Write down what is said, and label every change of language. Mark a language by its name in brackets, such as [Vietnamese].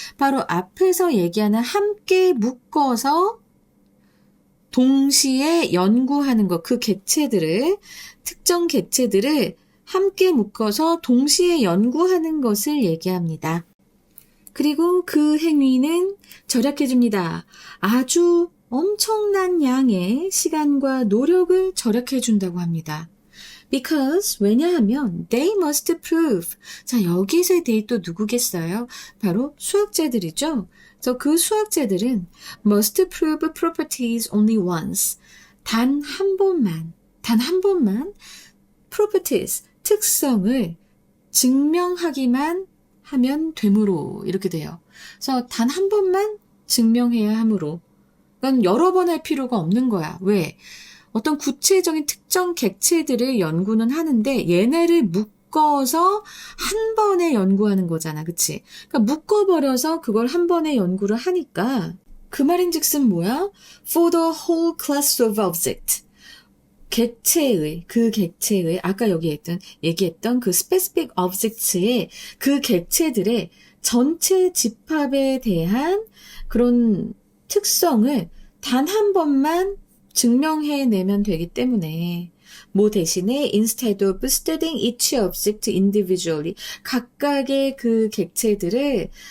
[Korean] 바로 앞에서 얘기하는 함께 묶어서 동시에 연구하는 것, 그 객체들을, 특정 객체들을 함께 묶어서 동시에 연구하는 것을 얘기합니다. 그리고 그 행위는 절약해줍니다. 아주 엄청난 양의 시간과 노력을 절약해준다고 합니다. [English] Because, [Korean] 왜냐하면 [English] they must prove. [Korean] 자, 여기서의 they 또 누구겠어요? 바로 수학자들이죠. 그래서 그 수학자들은 [English] must prove properties only once. [Korean] 단 한 번만 properties, 특성을 증명하기만 하면 되므로 이렇게 돼요. 그래서 단 한 번만 증명해야 하므로. 그건 여러 번 할 필요가 없는 거야. 왜? 어떤 구체적인 특정 객체들을 연구는 하는데 얘네를 묶어서 한 번에 연구하는 거잖아. 그치? 그러니까 묶어버려서 그걸 한 번에 연구를 하니까 그 말인즉슨 뭐야? [English] For the whole class of object. [Korean] 그 객체의 아까 얘기했던 그 specific objects의 그 객체들의 전체 집합에 대한 그런 특성을 단 한 번만 증명해내면 되기 때문에 뭐 대신에 [English] instead of studying each object individually [Korean] 각각의 그 객체들을